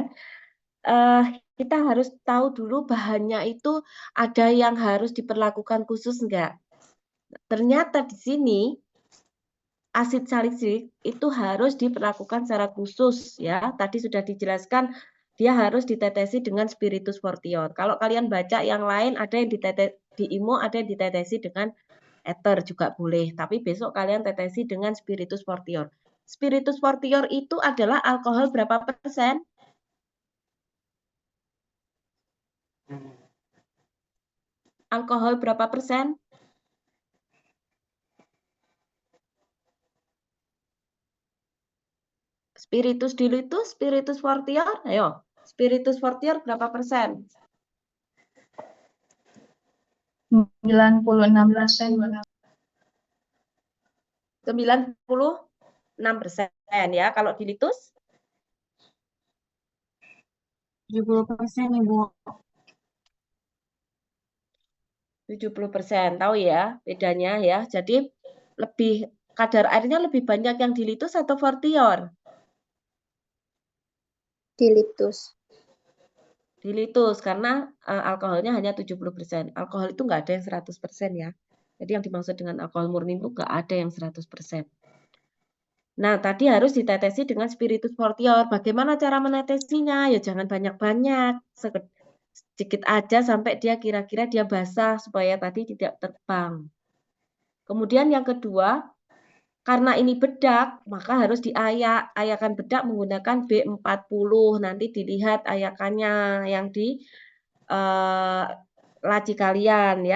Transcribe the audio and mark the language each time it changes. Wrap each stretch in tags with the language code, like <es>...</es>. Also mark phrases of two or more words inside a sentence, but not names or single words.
<id>Kita harus tahu dulu bahannya itu ada yang harus diperlakukan khusus nggak? Ternyata di sini asid salisil itu harus diperlakukan secara khusus ya. Tadi sudah dijelaskan dia harus ditetesi dengan</id> <la>spiritus fortior.</la> <id>Kalau kalian baca yang lain ada yang di IMO, ada yang ditetesi dengan ether juga boleh. Tapi besok kalian tetesi dengan</id> <la>spiritus fortior. Spiritus fortior</la> <id>itu adalah alkohol berapa persen? Alkohol berapa persen?</id> <la>Spiritus dilutus, spiritus fortior, ayo. Spiritus fortior</la> <id>berapa persen? 96%. 96% ya. Kalau dilitus? 70% Ibu. 70%, tahu ya bedanya ya. Jadi lebih kadar airnya lebih banyak yang dilitus atau fortior? Dilitus. Dilitus karena alkoholnya hanya 70%. Alkohol itu nggak ada yang 100% ya. Jadi yang dimaksud dengan alkohol murni itu nggak ada yang 100%. Nah, tadi harus ditetesi dengan</id> <la>spiritus fortior.</la> <id>Bagaimana cara menetesinya? Ya jangan banyak-banyak. Sedikit aja sampai dia kira-kira dia basah supaya tadi tidak terbang. Kemudian yang kedua, karena ini bedak, maka harus diayak. Ayakan bedak menggunakan B40. Nanti dilihat ayakannya yang di laci kalian ya.</id>